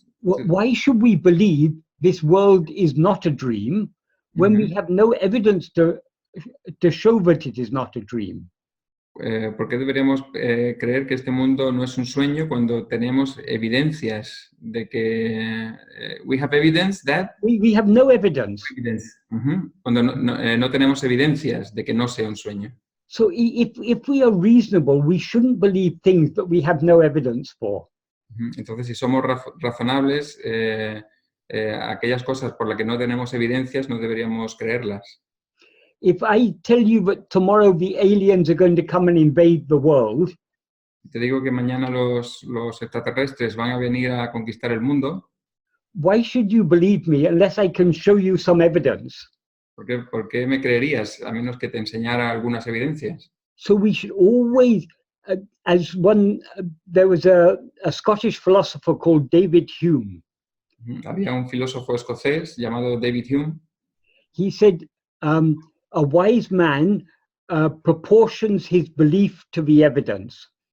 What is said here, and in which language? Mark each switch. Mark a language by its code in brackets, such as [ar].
[en] Why should we believe this world is not a dream when we have no evidence to show that it is not a dream? [es] ¿Por qué deberíamos creer que este mundo no es un sueño cuando tenemos evidencias de que [en] we have evidence that we have no evidence. [es] Cuando no tenemos evidencias de que no sea un sueño. [en] So if we are reasonable, we shouldn't believe things that we have no evidence for. [es] Entonces, si somos razonables, aquellas cosas por las que no tenemos evidencias no deberíamos creerlas. [en] If I tell you that tomorrow the aliens are going to come and invade the world, [es] te digo que mañana los extraterrestres van a venir a conquistar el mundo, [en] why should you believe me unless I can show you some evidence? [es] ¿Por qué me creerías a menos que te enseñara algunas evidencias? [en] So we should always, there was a Scottish philosopher called David Hume. [es] Había un filósofo escocés llamado David Hume. [en] He said, a wise man proportions his belief to the evidence.